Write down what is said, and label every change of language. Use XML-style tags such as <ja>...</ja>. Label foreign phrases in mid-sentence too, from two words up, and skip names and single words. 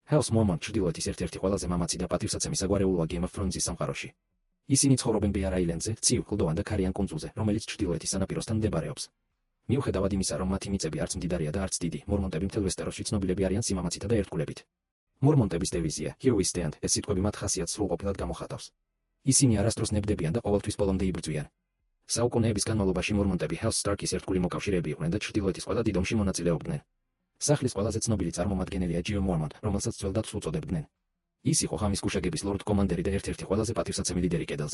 <ka>ჰელს მორმონ ჩრდილოეთის ერთ-ერთი ყველაზე მამაცი და პატივსაცემი საგვარეულოა Game of Thrones-ის სამყაროში. ისინი ცხოვრობენ Bear Island-ზე, ცივ, კლდოვან და ქარიან კუნძულზე, რომელიც ჩრდილოეთის სანაპიროსთან მდებარეობს. მიუხედავად იმისა, რომ მათი მიწები არც მდიდარია და არც დიდი, მორმონტები მთელ ვესტეროსში ცნობილები არიან სიმამაცითა და ერთგულებით. მორმონტების დევიზია</ka> <en>Here we stand,</en> <ka>ეს სიტყვები მათ ხასიათს სრულყოფილად გამოხატავს. ისინი არასდროს ნებდებიან და ყოველთვის ბოლომდე იბრძვიან. საუკუნეების განმავლობაში მორმონტები House Stark-ის ერთგული მოკავშირეები იყვნენ და ჩრდილოეთის ყველა დიდ ომში მონაწილეობდნენ. სახლის ყველაზე ცნობილი წარმომადგენელია Jeor Mormont, რომელსაც ძველ დათვს უწოდებდნენ. ის იყო ღამის გუშაგების ლორდ კომანდერი და ერთ-ერთი ყველაზე პატივსაცემი ლიდერი კედელზე.</ka>